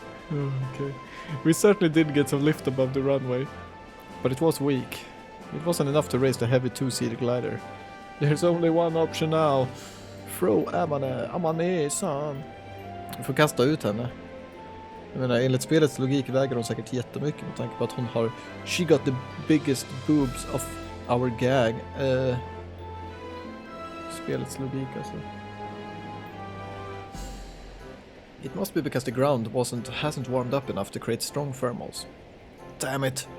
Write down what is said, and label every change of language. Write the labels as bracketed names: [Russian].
[English] Okay. We certainly did get some lift above the runway, but it was weak. It wasn't enough to raise the heavy two-seater glider. There's only one option now. Throw Amane, son. [Swedish] Vi får kasta ut henne. Jag menar, enligt spelets logik väger hon säkert jättemycket med tanke på att hon har... [English] She got the biggest boobs of our gang. [Swedish] Spelets logik alltså. [English] It must be because the ground hasn't warmed up enough to create strong thermals. Damn it!